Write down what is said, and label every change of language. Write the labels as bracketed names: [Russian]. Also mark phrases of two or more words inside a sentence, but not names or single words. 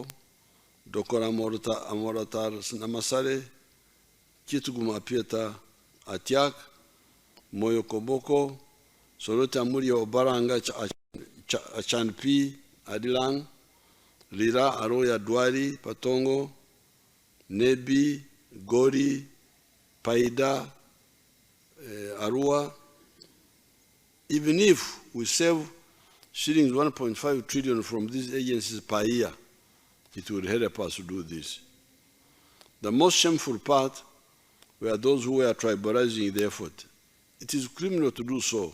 [English] Dokora Amoratar Namasare, Kituguma Pieta Atiak, Moyo Koboko, Sorota Muri Obaranga Achanpi, Adilang, Lira Aroya Dwari, Patongo, Nebi, Gori, Paida, Arua. Even if we save shillings 1.5 trillion from these agencies per year, it would help us to do this. The most shameful part were those who were tribalizing the effort. It is criminal to do so.